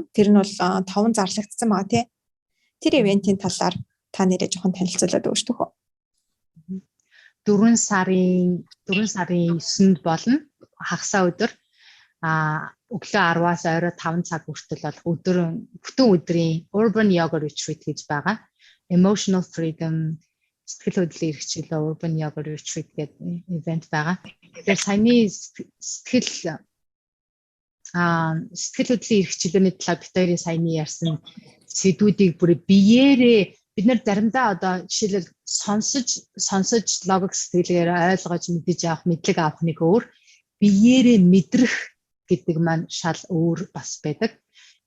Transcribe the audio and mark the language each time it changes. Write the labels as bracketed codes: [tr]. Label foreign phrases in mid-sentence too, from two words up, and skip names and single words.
[mn] Тэр нь бол 5 зарлагдсан байгаа тий. Тэр ивентийн талаар та нэрээ жоохон танилцуулаад өгч төхөө. 4 сарын 9-нд болно. Хагасаа өдөр өглөө 10-аас орой 5 цаг хүртэл бол бүтэн өдрийн [en] urban yoga retreat [mn] гэж байгаа. [en] Emotional freedom [mn] сэтгэл хөдлөлийн эрхчлөө [en] urban yoga retreat [mn] гэдэг ивент байгаа. Тэгэхээр саяны сэтгэл хөдлөлийн эрхчлөөний талаар бид хоёрын саяны ярьсан сэдвүүдийг бүр биеэрээ бид нар заримдаа одоо жишээлбэл сонсож логик сэтгэлээр ойлгож мэдэж авах мэдлэг авах нэг өөр биеэрээ мэдрэх гэдэг маань шал өөр бас байдаг.